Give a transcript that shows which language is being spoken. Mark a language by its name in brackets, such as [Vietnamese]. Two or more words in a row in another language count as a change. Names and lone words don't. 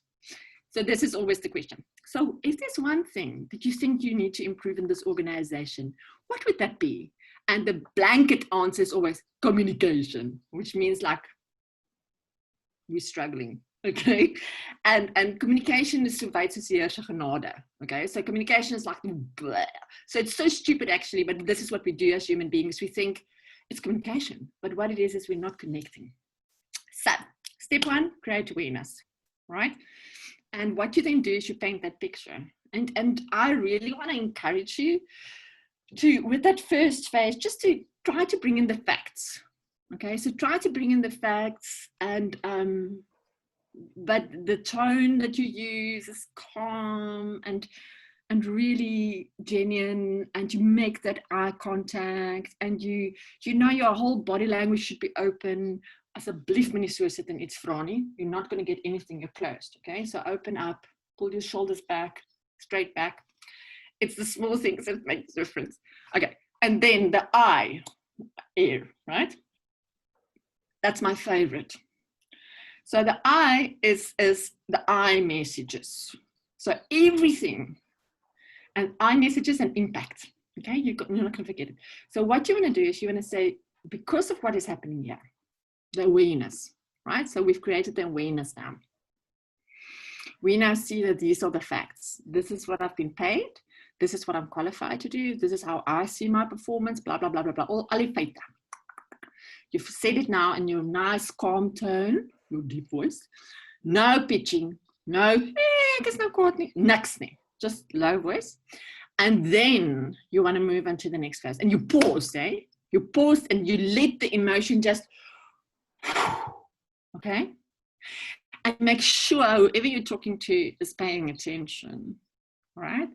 [English] So this is always the question. So if there's one thing that you think you need to improve in this organization, what would that be? And the blanket answer is always communication, which means like we're struggling. Okay, and communication is [Afrikaans] so weit soos heerse genade. [English] Okay, so communication is like bleh. So it's so stupid actually, but this is what we do as human beings. We think it's communication. But what it is we're not connecting. So step 1, create awareness, right? And what you then do is you paint that picture. And I really want to encourage you to, with that first phase, just to try to bring in the facts. Okay, so try to bring in the facts, and but the tone that you use is calm and really genuine, and you make that eye contact, and you know your whole body language should be open. [Afrikaans] Asseblief moenie so sit en iets vra nie. [English] You're not going to get anything, you're closed. Okay, so open up, pull your shoulders back, straight back. It's the small things that make the difference. Okay, and then the I, air, right? That's my favorite. So the I is the I messages. So everything, and I messages and impact. Okay, you're not going to forget it. So what you want to do is you want to say, because of what is happening here, the awareness, right? So we've created the awareness now. We now see that these are the facts. This is what I've been paid. This is what I'm qualified to do. This is how I see my performance, blah, blah, blah, blah, blah. [Afrikaans] All die feite. [English] You've said it now in your nice, calm tone, your deep voice. No pitching, no, [Afrikaans] ek is nou kwaad nie, niks nie. [English] Just low voice. And then you want to move on to the next phase. And you pause, eh? You pause and you let the emotion just, okay? And make sure whoever you're talking to is paying attention, right?